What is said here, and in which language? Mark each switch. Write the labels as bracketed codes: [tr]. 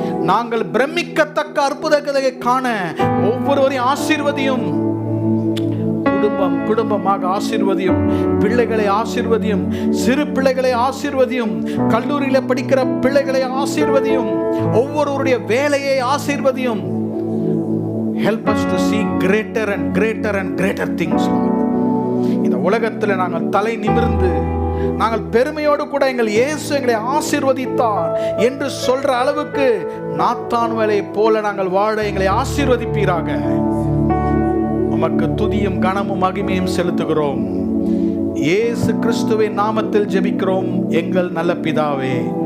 [ta] நாங்கள் பிரமிக்கத்தக்க அற்புதங்களை காண ஒவ்வொருவரையும் ஆசீர்வதியும். குடும்பமாக ஆசீர்வதியும். பிள்ளைகளை ஆசீர்வதியும். சிறு பிள்ளைகளை ஆசீர்வதியும். கல்லூரியில படிக்கிற பிள்ளைகளை ஆசீர்வதியும். ஒவ்வொருவருடைய வேலையை ஆசீர்வதியும். [en] Help us to see greater and greater and greater things, Lord. [ta] இந்த உலகத்தில் நாங்கள் தலை நிமிர்ந்து நாங்கள் பெருமையோடு கூட எங்கள் இயேசு எங்களை ஆசீர்வதித்தார் என்று சொல்ற அளவுக்கு நாத்தான்வேலை போல நாங்கள் வாழ எங்களை ஆசீர்வதிப்பீராக. உமக்கு துதியும் கனமும் மகிமையும் செலுத்துகிறோம். இயேசு கிறிஸ்துவின் நாமத்தில் ஜெபிக்கிறோம் எங்கள் நல்ல பிதாவே.